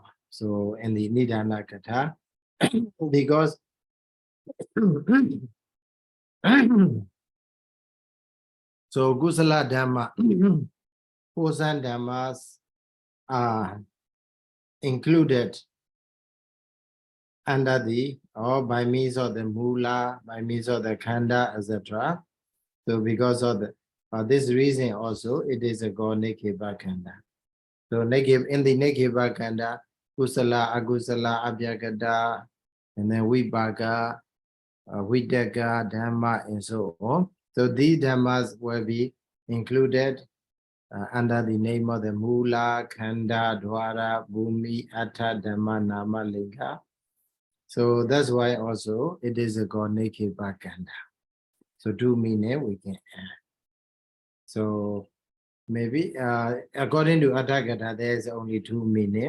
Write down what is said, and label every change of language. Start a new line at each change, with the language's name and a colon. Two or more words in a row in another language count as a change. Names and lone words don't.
English: So in the
Pali: Nidana Katha,
English: because so
Pali: Kusala Dhamma, Kosan Dhammas
English: are included under the, or by means of the Mula, by means of the Khanda, etc. So because of the, this reason also, it is a called Nikkhepakaṇḍaṃ. So in the Nikkhepakaṇḍaṃ,
Pali: Kusala, Agusala, Abhyagata,
English: and then
Pali: Vipaka, Vitaka, Dhamma,
English: and so on. So these Dhammas will be included under the name of the Mula,
Pali: Khanda, Dwara, Bhumi, Atta, Dhamma, Nama, Linga.
English: So that's why also it is a called Nikkhepakaṇḍaṃ. So two meaning we can add. So maybe according to Atthagata, there is only two meaning.